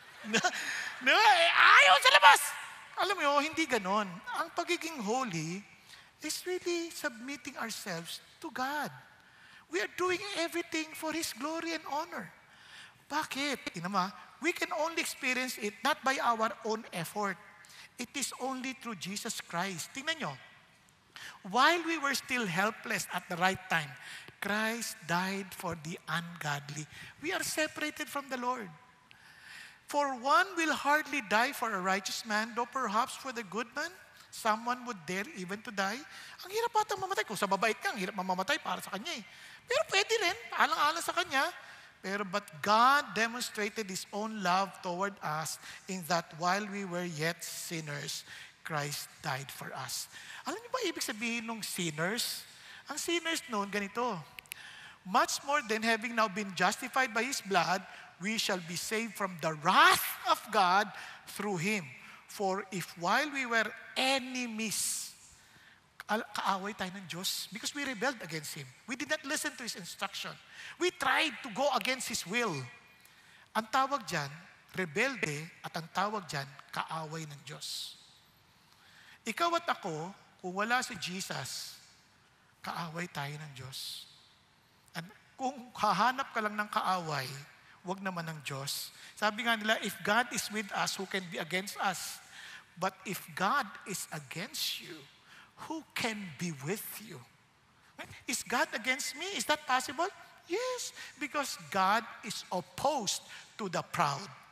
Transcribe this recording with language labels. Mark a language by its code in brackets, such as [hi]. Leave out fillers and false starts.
[tl] Ayaw sa labas! Alam mo, hindi ganon. Ang pagiging holy [en] is really submitting ourselves to God. We are doing everything for His glory and honor. [tl] Bakit? [en] We can only experience it not by our own effort. It is only through Jesus Christ. [tl] Tingnan nyo. [en] While we were still helpless at the right time, Christ died for the ungodly. We are separated from the Lord. For one will hardly die for a righteous man, though perhaps for the good man, someone would dare even to die. [tl] Ang hirap atang mamatay. Kung sa babait ka, ang hirap mamamatay para sa kanya eh. Pero pwede rin, alang-alang sa kanya. [en] But God demonstrated His own love toward us in that while we were yet sinners, Christ died for us. [tl] Alam niyo ba ibig sabihin ng sinners? Ang sinners noon, ganito. [en] Much more than having now been justified by His blood, we shall be saved from the wrath of God through Him. For if while we were enemies, [tl] kaaway tayo ng Diyos [en] because we rebelled against Him. We did not listen to His instruction. We tried to go against His will. [tl] Ang tawag dyan, rebelde, at ang tawag dyan, kaaway ng Diyos. Ikaw at ako, kung wala si Jesus, kaaway tayo ng Diyos. And kung hahanap ka lang ng kaaway, wag naman ng Diyos. Sabi nga nila, [en] if God is with us, who can be against us? But if God is against you, who can be with you? Is God against me? Is that possible? Yes, because God is opposed to the proud.